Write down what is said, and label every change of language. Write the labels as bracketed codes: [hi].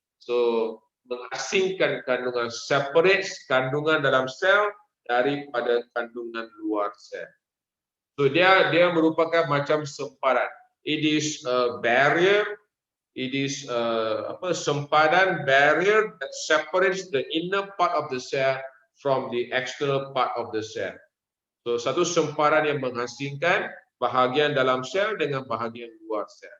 [ms] So mengasingkan kandungan, separates kandungan dalam sel daripada kandungan luar sel. So dia merupakan macam sempadan. [en] It is a barrier. It is sempadan, barrier that separates the inner part of the cell from the external part of the cell. [ms] So satu sempadan yang mengasingkan bahagian dalam sel dengan bahagian luar sel.